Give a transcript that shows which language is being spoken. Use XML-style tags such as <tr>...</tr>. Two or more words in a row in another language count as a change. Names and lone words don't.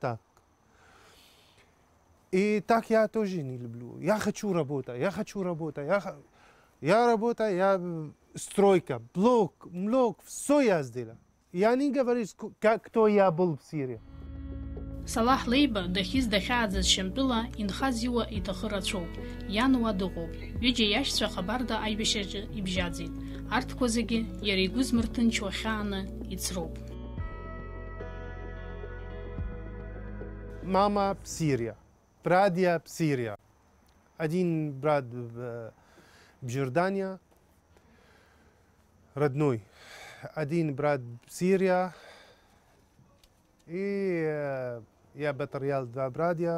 <ru>Раньше всегда так. И так я тоже не люблю. Я хочу работать, я работаю, я стройка, блок, все я сделал. Я не говорю, кто я был в Сирии.</ru> <ab>Салах Лейба дахьиз дахьааӡаз Шьамтәыла инхаз иуа иҭахы рацәоуп, иануа дыҟоуп, ҩыџьа иашьцәа Хабарда аибашьраҿы ибжьаӡит, арҭқәа зегьы иара игәы змырҭынчуа хьааны ицроуп.</ab> <ru>Мама в Сирии, братья в Сирии. Один брат в Иордании, родной. Один брат в Сирии. И я потерял 2 братья.</ru>